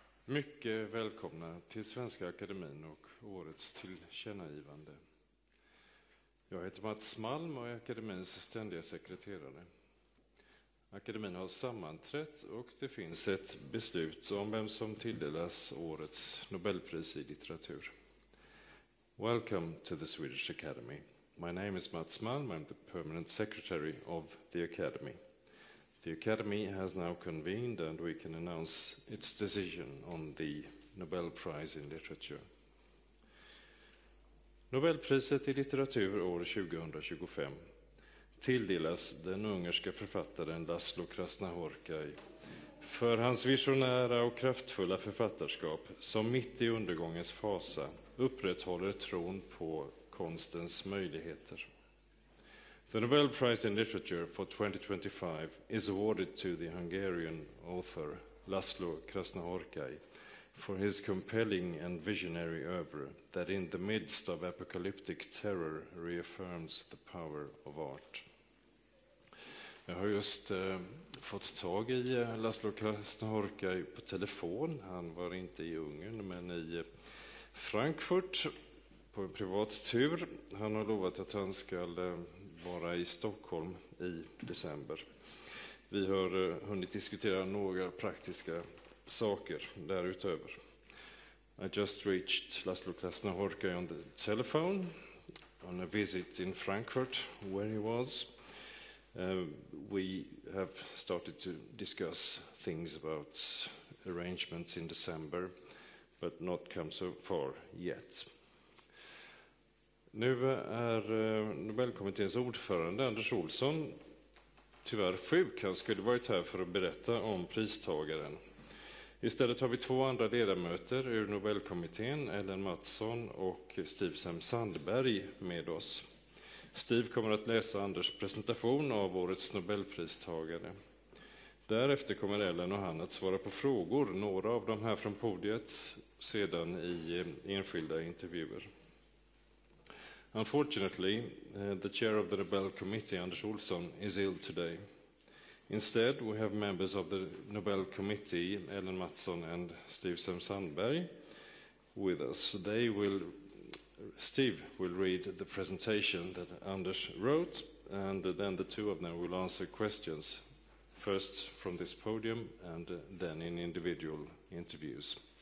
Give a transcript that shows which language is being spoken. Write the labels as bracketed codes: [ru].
[sv] Mycket välkomna till Svenska Akademin och årets tillkännagivande. Jag heter Mats Malm och är Akademins ständiga sekreterare. Akademin har sammanträtt och det finns ett beslut om vem som tilldelas årets Nobelpris i litteratur. [en] Welcome to the Swedish Academy. My name is Mats Malm. I'm the permanent secretary of the Academy. The Academy has now convened and we can announce its decision on the Nobel Prize in Literature. [sv] Nobelpriset i litteratur år 2025 tilldelas den ungerska författaren László Krasznahorkai för hans visionära och kraftfulla författarskap som mitt i undergångens fasa upprätthåller tron på konstens möjligheter. [en] The Nobel Prize in Literature for 2025 is awarded to the Hungarian author László Krasznahorkai for his compelling and visionary oeuvre that in the midst of apocalyptic terror reaffirms the power of art. [sv] Jag har just fått tag i László Krasznahorkai på telefon. Han var inte i Ungern men i Frankfurt på en privat tur. Han har lovat att han ska vara i Stockholm i december. Vi har hunnit diskutera några praktiska saker därutöver. [en] I just reached László Krasznahorkai on the telephone on a visit in Frankfurt where he was. We have started to discuss things about arrangements in December but not come so far yet. [sv] Nu är Nobelkommitténs ordförande Anders Olsson tyvärr sjuk. Han skulle varit här för att berätta om pristagaren. Istället har vi 2 andra ledamöter ur Nobelkommittén, Ellen Mattsson och Stivsem Sandberg med oss. Steve kommer att läsa Anders presentation av årets Nobelpristagare. Därefter kommer Ellen och han att svara på frågor, några av dem här från podiet, sedan i enskilda intervjuer. [en] Unfortunately, the chair of the Nobel Committee, Anders Olsson, is ill today. Instead, we have members of the Nobel Committee, Ellen Mattsson and Steve Sandberg, with us. Steve will read the presentation that Anders wrote, and then the two of them will answer questions, first from this podium and then in individual interviews.